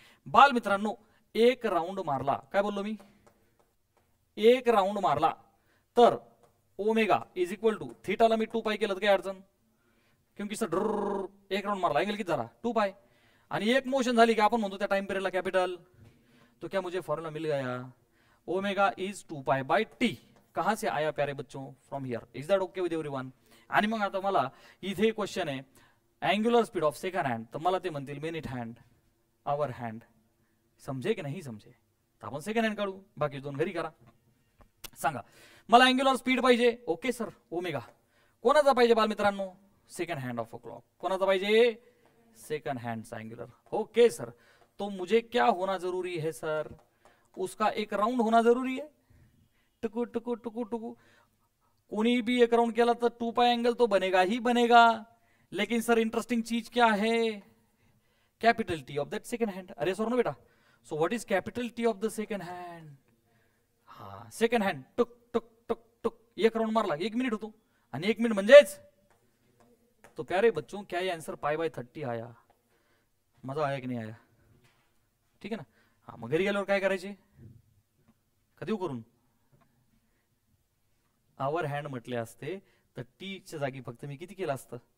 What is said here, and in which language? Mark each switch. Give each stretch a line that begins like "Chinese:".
Marathi: बालमित्रांनो, एक राऊंड मारला, काय बोललो मी? एक राऊंड मारला तर ओमेगा इज इक्वल टू थीटाला मी 2 पाय केलं तर काय अडचण?
Hindi: क्योंकि सर
Marathi: एक राउंड मारला, एंगल किती झाला 2 पाय. आणि एक मोशन झाली की आपण म्हणतो त्या टाइम पिरियडला कॅपिटल.
Hindi: तो क्या मुझे फॉर्मूला मिल गया? Omega is 2 pi by T. कहां से आया प्यारे बच्चों?
English: From here. Is that okay with everyone?
Marathi: आणि मग आता मला इथे क्वेश्चन आहे angular speed of second hand, तर मला ते म्हणतील मिनिट हँड, आवर हँड. समजे की नाही समजे? तर आपण सेकंड हँड काढू, बाकी दोन घरी करा. सांगा मला अँग्युलर स्पीड पाहिजे. Okay sir, omega. कोणाचा पाहिजे बालमित्रांनो?
English: Second hand of a clock.
Marathi: कोणाचा पाहिजे?
English: Second hand angular.
Hindi: Okay sir, तो मुझे क्या होना जरूरी है सर? उसका एक राउंड होना जरूरी है. टुकु टुकु टुकु टुकु कोई भी एक राउंड केला तो 2 पाई एंगल तो बनेगा ही बनेगा. लेकिन सर इंटरेस्टिंग चीज क्या है? Capital T of that second hand.
English: अरे sir no बेटा, so what is capital T of the second hand?
Marathi: हाँ, सेकंड हैंड टुक टुक टुक टुक एक राउंड मारला 1 मिनिट होतो. आणि 1 मिनिट म्हणजेच,
Hindi: तो प्यारे बच्चों क्या ये आंसर पाई बाय 30 आया? मजा आया की नाही आया?
Marathi: ठीक आहे ना. हा, मग घरी गेल्यावर काय करायचे? कधी करून आवर हँड म्हटले असते तर टी च्या जागी फक्त मी किती केलं असतं?